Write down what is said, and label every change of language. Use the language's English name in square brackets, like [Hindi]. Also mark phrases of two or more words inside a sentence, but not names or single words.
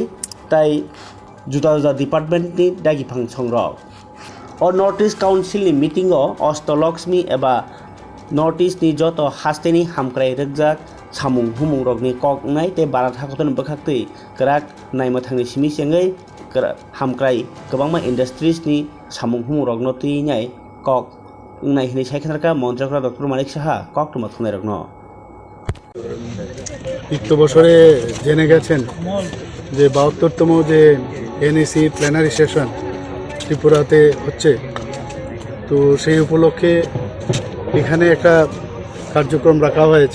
[Kok Borok] ताई जुदा जुदा डिपार्टमेन्टनि दागिफां संरक और नर्थ इस्ट काउन्सिलनि मिटिंगो अष्टलक्ष्मी एबा नर्थ इस्टनि जत हास्तेनि हामक्राय रगजाक सामुं हुमुं रगनि ककनाय ते भारत हाक्टरनि बोखाक्तै गराक नायमथांनि सिमि सेङै हामक्राय गोबांमा इंडस्ट्रीजनि सामुं हुमुं रगनो तैनाय कक नाय हिनै सायखानारका मन्त्रियकरा डॉक्टर मानिक शाह कक तुमा थुनाय रगनो [Bangla] বিত্ত বছরে জেনে গেছেন যে 72তম যে এনইসি প্ল্যানারি সেশন ত্রিপুরাতে হচ্ছে, তো সেই উপলক্ষে এখানে একটা কার্যক্রম রাখা হয়েছে।